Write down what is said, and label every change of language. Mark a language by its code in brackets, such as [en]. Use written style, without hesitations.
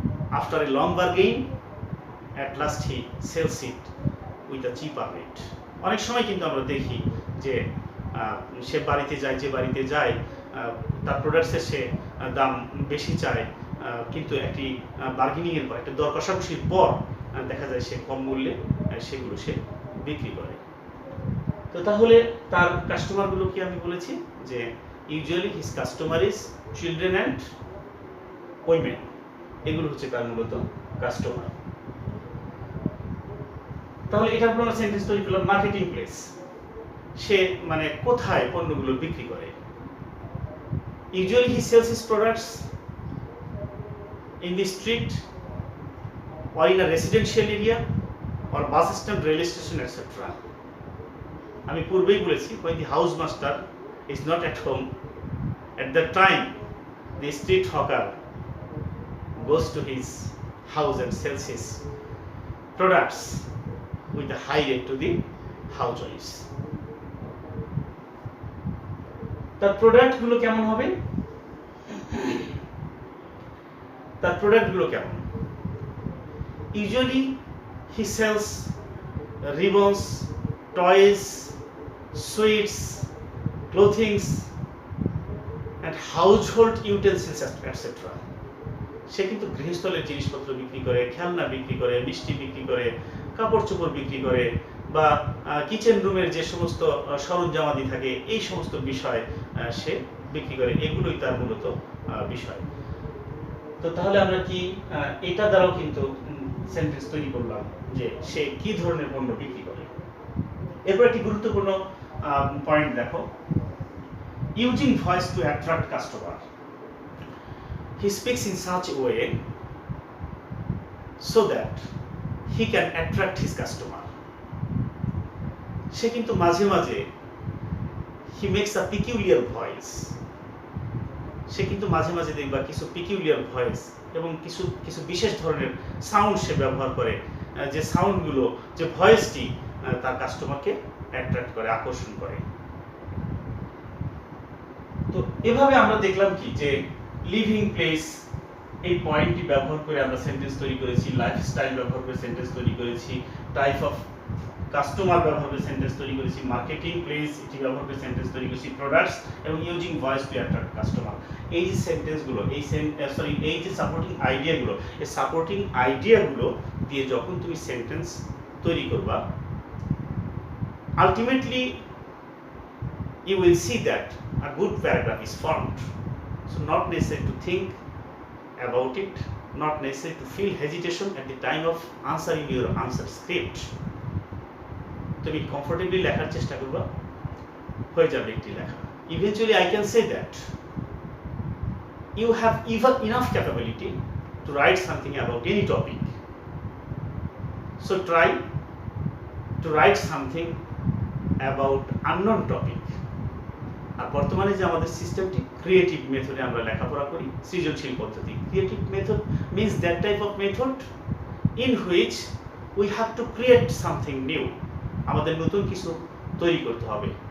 [en] After a long bargain, at last he sells it with a cheaper rate. [bn] অনেক সময় কিন্তু আমরা দেখি যে সে বাড়িতে যায়, যে বাড়িতে যায় তার প্রোডাক্টসের সে দাম বেশি চায়, কিন্তু একটি বার্গেনিংয়ের পর, একটা দর কষাকষির পর দেখা যায় সে কম মূল্যে সেগুলো সে বিক্রি করে। তো তাহলে তার কাস্টমারগুলো কি আমি বলেছি যে [en] Usually his customer is children and women. [bn] এগুলো হচ্ছে তার মূলত কাস্টমার। তাহলে এটার উপর আমরা সেন্টেন্স তৈরি করলাম। মার্কেটিং প্লেস, সে মানে কোথায় পণ্যগুলো বিক্রি করে। [en] Usually he sells his products in the street or in a residential area or bus stand, railway station, etc. [bn] আমি পূর্বেই বলেছি [en] when the house master is not at home, at that time the street hawker goes to his house and sells his products with a high rate to the housewives. [bn] তার প্রোডাক্টগুলো কেমন হবে? তার প্রোডাক্টগুলো কেমন? [en] Usually he sells ribbons, toys, sweets, clothings and household utensils, etc. [bn] সে কিন্তু গৃহস্থলের জিনিসপত্র বিক্রি করে, খেলনা বিক্রি করে, মিষ্টি বিক্রি করে, কাপড় চোপড় বিক্রি করে, বা কিচেন রুমের যে সমস্ত সরঞ্জামাদি থাকে এই সমস্ত বিষয় সে বিক্রি করে, এগুলোই তার মূলত বিষয়। তো তাহলে আমরা কি এটা দ্বারাও কিন্তু সেন্টেন্স তৈরি করলাম যে সে কি ধরনের পণ্য বিক্রি করে। এরপর একটি গুরুত্বপূর্ণ পয়েন্ট দেখো, [en] Using voice to attract customer. He speaks in such a way so that he can attract his customer. [bn] সে কিন্তু মাঝে মাঝে [en] he makes a peculiar voice, [bn] সে কিন্তু মাঝে মাঝে দেখবা কিছু peculiar voice এবং কিছু কিছু বিশেষ ধরনের সাউন্ড সে ব্যবহার করে, যে সাউন্ডগুলো, যে ভয়েসটি তার কাস্টমারকে অ্যাট্রাক্ট করে, আকর্ষণ করে। তো এভাবে আমরা দেখলাম কি যে লিভিং প্লেস এই পয়েন্টটি ব্যবহার করে আমরা সেন্টেন্স তৈরি করেছি, লাইফস্টাইল ব্যবহার করে সেন্টেন্স তৈরি করেছি, টাইপ অফ কাস্টমার ব্যবহার করে সেন্টেন্স তৈরি করেছি, মার্কেটিং প্লেস এটি ব্যবহার করে সেন্টেন্স তৈরি করেছি, প্রোডাক্টস এবং [en] Using voice to attract customer. [bn] এই যে সেন্টেন্সগুলো, এই যে সাপোর্টিং আইডিয়াগুলো, এই সাপোর্টিং আইডিয়াগুলো দিয়ে যখন তুমি সেন্টেন্স তৈরি করবা, ultimately [en] you will see that a good paragraph is formed. So not necessary to think about it, not necessary to feel hesitation at the time of answering your answer script. [bn] তুমি comfortably লেখার চেষ্টা করবা, হয়ে যাবে একটি লেখা। [en] Eventually I can say that you have even enough capability to write something about any topic. So try to write something about unknown topic. [bn] আর বর্তমানে যে আমাদের সিস্টেমটি ক্রিয়েটিভ মেথডে আমরা লেখাপড়া করি, সৃজনশীল পদ্ধতি। [en] creative method means that type of method in which we have to create something new, [bn] আমাদের নতুন কিছু তৈরি করতে হবে।